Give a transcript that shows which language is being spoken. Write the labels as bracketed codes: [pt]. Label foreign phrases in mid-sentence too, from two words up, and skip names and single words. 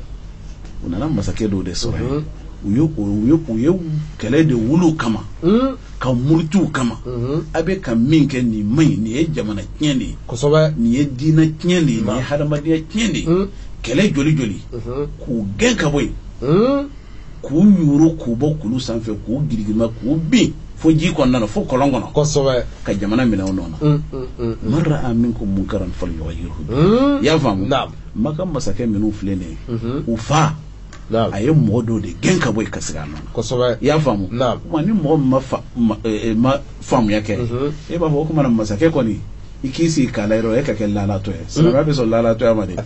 [bm] u nana masakɛ dɔw de sɔrɔ yen u ye kɛlɛ de wolo kama ka murutiw kama a bɛ ka min kɛ nin man ɲi nin ye jamana tiɲɛ de ye kosɛbɛ nin ye diinɛ tiɲɛ de ye nin ye hadamadenya tiɲɛ de ye kɛlɛ joli joli k'u gɛn ka bɔ yen k'u yuru k'u bɔ kulu sanfɛ k'u girigirima k'u bin fo ji kɔnɔna na fo kɔlɔn kɔnɔ kosɛbɛ ka jamana minɛ o nɔ na [ar] من رأى منكم منكرا فليغيره [bm] y'a faamu maka masakɛ minnu filɛ nin ye u fa a ye mɔgɔ dɔw de gɛn ka bɔ yen ka segin a nɔ na kosɛbɛ y'a faamu kuma ni mɔgɔ ma faamuya kɛ e b'a fɔ o kumana masakɛ kɔni i k'i sigi k'a layɛ dɔrɔn e ka kɛ lalatɔ ye silamɛya bɛ sɔn lalatɔya ma dɛ